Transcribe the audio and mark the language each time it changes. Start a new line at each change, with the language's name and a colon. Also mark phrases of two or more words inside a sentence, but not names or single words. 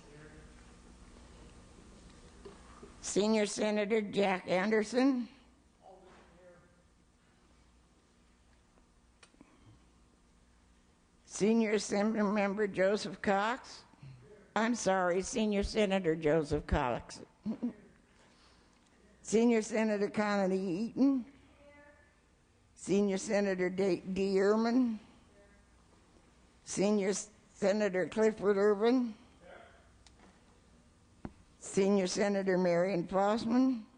English: Senior Senator Jack Anderson. Senior Assembly Member Joseph Cox. I'm sorry, Senior Senator Joseph Cox. Senior Senator Connolly Eaton. Senior Senator D. Ehrman. Senior Senator Clifford Irvin. Senior Senator Marion Fossman.